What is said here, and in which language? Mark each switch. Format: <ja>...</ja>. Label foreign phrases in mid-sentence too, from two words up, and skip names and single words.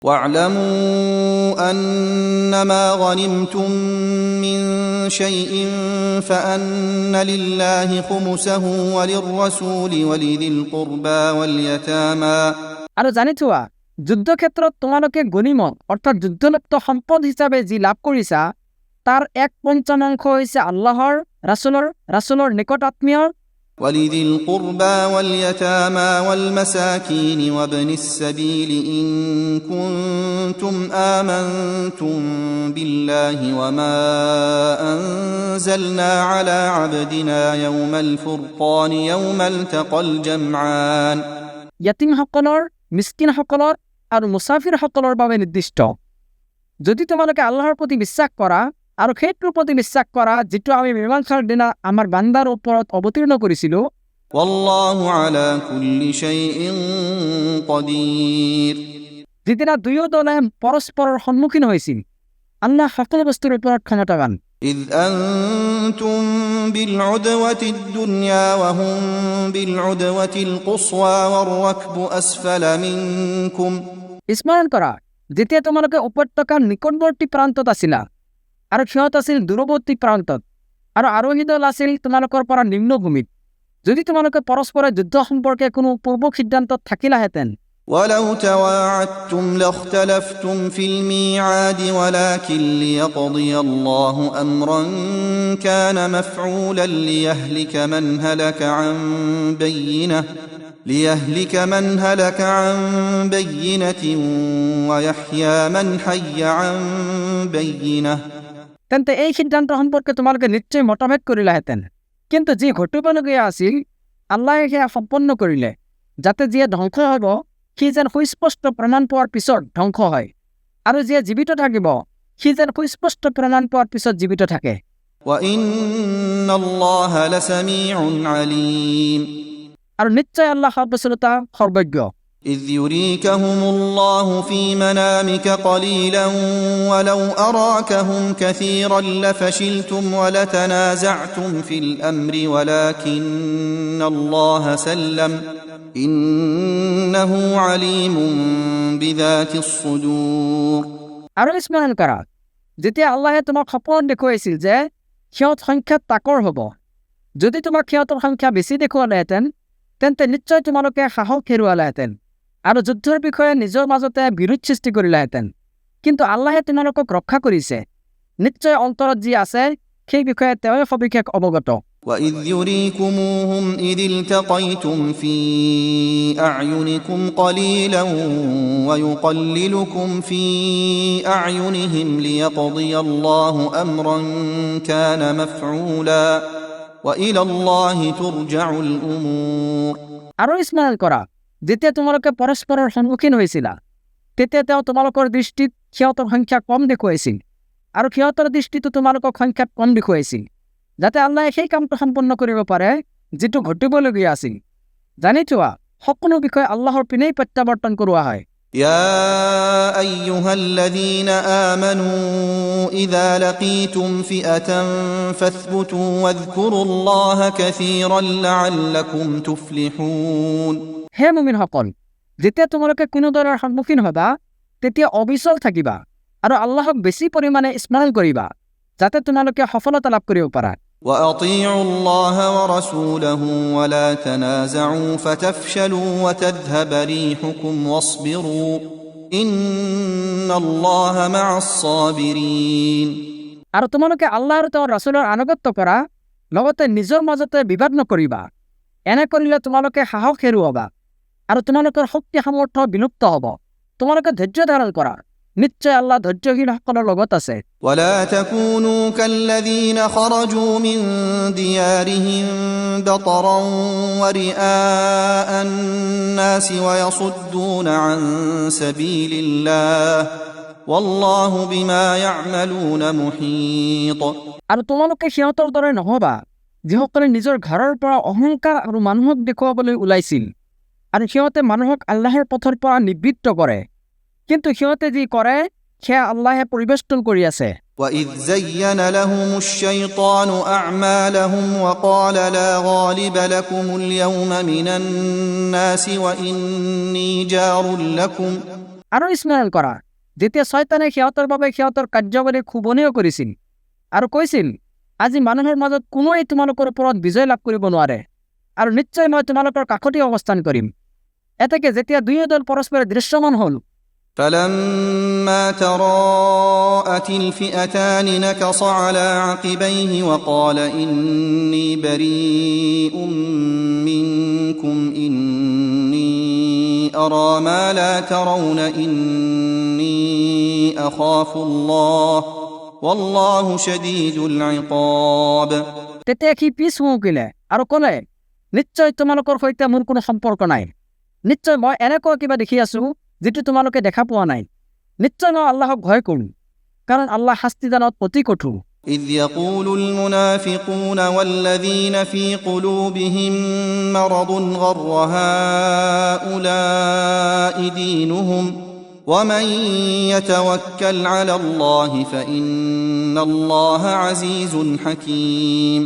<ar>واعلموا أنما غنمتم من شيء فأن لله خمسه وللرسول ولذي القربى واليتامى</ar> <as>আর জানি থোৱা যুদ্ধক্ষেত্ৰত তোমালোকে গনিমত অৰ্থাৎ যুদ্ধলিপ্ত সম্পদ হিচাপে যি লাভ কৰিছা তাৰ 1/5 হৈছে আল্লাহৰ ৰাসূলৰ নিকট আত্মীয়</as> <ar>ولذي القربى واليتامى والمساكين وابن السبيل إن كنتم آمنتم بالله وما أنزلنا على عبدنا يوم الفرقان يوم التقى الجمعان</ar> <as>ইয়াতিমসকলৰ মিসকিনসকলৰ আৰু মুসাফিৰসকলৰ বাবে নিৰ্দিষ্ট যদি তোমালোকে আল্লাহৰ প্ৰতি বিশ্বাস কৰা আৰু সেইটোৰ প্ৰতি বিশ্বাস কৰা যেটো আমি মীমাংসাৰ দিনা আমাৰ বান্দাৰ ওপৰত অৱতীৰ্ণ কৰিছিলো</as> <ar>والله على كل شيء قدير</ar> <as>যেদিনা দুয়ো দলে পৰস্পৰৰ সন্মুখীন হৈছিল আল্লাহ সকলো বস্তুৰ ওপৰত ক্ষমতাৱান</as> <ar>إذ أنتم بالعدوة الدنيا وهم بالعدوة القصوى والركب أسفل منكم</ar> <as>স্মৰণ কৰা যেতিয়া তোমালোকে উপত্যকাৰ নিকটৱৰ্তী প্ৰান্তত আছিলা আৰু সিহঁত আছিল দূৰৱৰ্তী প্ৰান্তত আৰু আৰোহী দল আছিল তোমালোকৰ পৰা নিম্নভূমিত যদি তোমালোকে পৰস্পৰ যুদ্ধ সম্পৰ্কে কোনো পূৰ্ব সিদ্ধান্তত থাকিলাহেঁতেন</as> <ar>ولو تواعدتم لاختلفتم في الميعاد ولكن ليقضي الله أمرا كان مفعولا ليهلك من هلك عن بينة ويحيى من حي عن بينة</ar> <as>তেন্তে এই সিদ্ধান্ত সম্পৰ্কে তোমালোকে নিশ্চয় মতভেদ কৰিলাহেঁতেন কিন্তু যি ঘটিবলগীয়া আছিল আল্লাহে সেয়া সম্পন্ন কৰিলে যাতে যিয়ে ধ্বংস হ'ব সি যেন সুস্পষ্ট প্ৰমাণ পোৱাৰ পিছত ধ্বংস হয় আৰু যিয়ে জীৱিত থাকিব সি যেন সুস্পষ্ট প্ৰমাণ পোৱাৰ পিছত জীৱিত থাকে</as> <ar>وَإِنَّ اللَّهَ لَسَمِيعٌ عَلِيمٌ</ar> <as>আৰু নিশ্চয় আল্লাহ সৰ্বশ্ৰোতা সৰ্বজ্ঞ</as> <ar>إذ يريكهم الله في منامك قليلا ولو أراكهم كثيرا لفشلتم ولتنازعتم في الأمر ولكن الله سلم إنه عليم بذات الصدور</ar> <as>আৰু স্মৰণ কৰা যেতিয়া আল্লাহে তোমাক সপোন দেখুৱাইছিল যে সিহঁত সংখ্যাত তাকৰ হ'ব যদি তোমাক সিহঁতৰ সংখ্যা বেছি দেখুৱালেহেঁতেন তেন্তে নিশ্চয় তোমালোকে সাহস হেৰুৱালেহেঁতেন আৰু যুদ্ধৰ বিষয়ে নিজৰ মাজতে বিৰোধ সৃষ্টি কৰিলেহেঁতেন কিন্তু আল্লাহে তোমালোকক ৰক্ষা কৰিছে নিশ্চয় অন্তৰত যি আছে সেই বিষয়ে তেওঁই সবিশেষ অৱগত</as> <ar>وَإِذْ يُرِيكُمُوهُمْ إِذِ الْتَقَيْتُمْ فِي أَعْيُنِكُمْ قَلِيلًا وَيُقَلِّلُكُمْ فِي أَعْيُنِهِمْ لِيَقْضِيَ اللَّهُ أَمْرًا كَانَ مَفْعُولًا وَإِلَى اللَّهِ تُرْجَعُ الْأُمُورُ</ar> <as>আৰু স্মৰণ কৰা যেতিয়া তোমালোকে পৰস্পৰৰ সন্মুখীন হৈছিলা তেতিয়া তেওঁ তোমালোকৰ দৃষ্টিত সিহঁতৰ সংখ্যা কম দেখুৱাইছিল আৰু সিহঁতৰ দৃষ্টিতো তোমালোকক সংখ্যাত কম দেখুৱাইছিল যাতে আল্লাহে সেই কামটো সম্পন্ন কৰিব পাৰে যেটো ঘটিবলগীয়া আছিল জানি থোৱা সকলো বিষয় আল্লাহৰ পিনেই প্ৰত্যাৱৰ্তন কৰোৱা হয়</as> <ar>يا أيها الذين آمنوا إذا لقيتم فئة فاثبتوا واذكروا الله كثيرا لعلكم تفلحون</ar> <as>হে মুমিনসকল যেতিয়া তোমালোকে কোনো দলৰ সন্মুখীন হ'বা তেতিয়া অবিচল থাকিবা আৰু আল্লাহক বেছি পৰিমাণে স্মৰণ কৰিবা যাতে তোমালোকে সফলতা লাভ কৰিব পাৰা</as> <ar>وأطيعوا الله ورسوله ولا تنازعوا فتفشلوا وتذهب ريحكم واصبروا إن الله مع الصابرين</ar> <as>আৰু তোমালোকে আল্লাহ আৰু তেওঁৰ ৰাসূলৰ আনুগত্য কৰা লগতে নিজৰ মাজতে বিবাদ নকৰিবা এনে কৰিলে তোমালোকে সাহস হেৰুৱাবা আৰু তোমালোকৰ শক্তি সামৰ্থ্য বিলুপ্ত হ'ব তোমালোকে ধৈৰ্য ধাৰণ কৰা নিশ্চয় আল্লাহ ধৈৰ্যশীলসকলৰ লগত আছে</as> <ar>ولا تكونوا كالذين خرجوا من ديارهم بطرا ورئاء الناس ويصدون عن سبيل الله والله بما يعملون محيط</ar> <as>আৰু তোমালোকে সিহঁতৰ দৰে নহবা যিসকলে নিজৰ ঘৰৰ পৰা অহংকাৰ আৰু মানুহক দেখুৱাবলৈ ওলাইছিল আৰু সিহঁতে মানুহক আল্লাহৰ পথৰ পৰা নিবৃত্ত কৰে কিন্তু সিহঁতে যি কৰে সেয়া আল্লাহে পৰিবেষ্টন কৰি আছে</as> <ar>وَإِذْ زَيَّنَ لَهُمُ الشَّيْطَانُ أَعْمَالَهُمْ وَقَالَ لَا غَالِبَ لَكُمُ الْيَوْمَ مِنَ النَّاسِ وَإِنِّي جَارٌ لَكُمْ</ar> <as>আৰু স্মৰণ কৰা যেতিয়া শয়তানে সিহঁতৰ বাবে সিহঁতৰ কাৰ্যাৱলী ক্ষোভনীয় কৰিছিল আৰু কৈছিল আজি মানুহৰ মাজত কোনোৱে তোমালোকৰ ওপৰত বিজয় লাভ কৰিব নোৱাৰে আৰু নিশ্চয় মই তোমালোকৰ কাষতে অৱস্থান কৰিম। এতেকে যেতিয়া দুয়ো দল পৰস্পৰে দৃশ্যমান হ'ল</as> <ar>فلما تراءت الفئتان نكص على عقبيه وقال إني بريء منكم إني أرى ما لا ترون إني أخاف الله والله شديد العقاب</ar> <as>তেতিয়া সি পিছ হুকিলে আৰু ক'লে নিশ্চয় তোমালোকৰ সৈতে মোৰ কোনো সম্পৰ্ক নাই। নিশ্চয় মই এনেকুৱা কিবা দেখি আছো যিটো তোমালোকে দেখা পোৱা নাই। নিশ্চয় মই আল্লাহক ভয় কৰোঁ কাৰণ আল্লাহ শাস্তিদানত অতি কঠোৰ।</as> <ar>إذ يقول المنافقون والذين في قلوبهم مرض غر هؤلاء دينهم ومن يتوكل على الله فإن الله عزيز حكيم</ar>